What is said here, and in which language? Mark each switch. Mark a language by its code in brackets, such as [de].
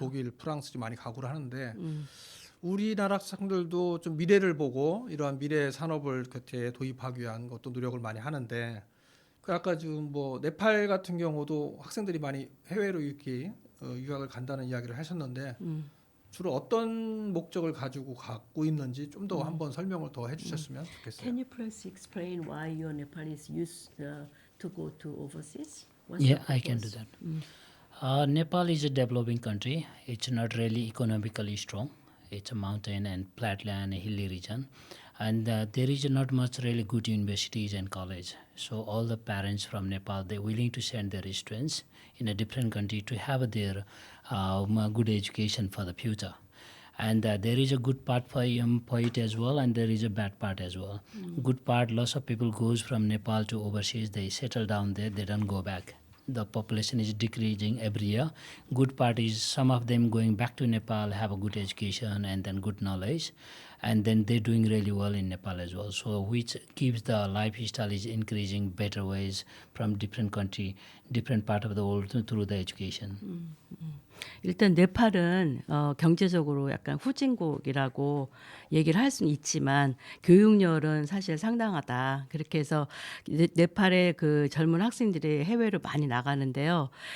[ko] 독일, 프랑스도 많이 가고를 하는데 우리나라 학생들도 좀 미래를 보고 이러한 미래 산업을 곁에 도입하기 위한 것도 노력을 많이 하는데 그 아까 지금 뭐 네팔 같은 경우도 학생들이 많이 해외로 이렇게 유학을 간다는 이야기를 하셨는데 주로 어떤 목적을 가지고 갖고 있는지 좀 더 한번 설명을 더 해주셨으면 좋겠어요. [en] Can you please explain why your Nepalese used to go to overseas? Yeah, I can do that. Nepal is a developing country. It's not really economically strong. It's a mountain and flatland, hilly region, and there is not much really good universities and college. So all the parents from Nepal they're willing to send their students in a different country to have their good education for the future. And there is a good part for it as well, and there is a bad part as well. Good part, lots of people goes from Nepal to overseas. They settle down there. They don't go back. The population is decreasing every year. Good part is some of them going back to Nepal, have a good education and then good knowledge, and then they're doing really well in Nepal as well. So which keeps the lifestyle is increasing better ways from different country, different part of the world through the education. [ko] 일단 네팔은 경제적으로 약간 후진국이라고 얘기를 할 수는 있지만 교육열은 사실 상당하다. 그렇게 해서 네팔의 그 젊은 학생들이 해외로 많이 나가는데요.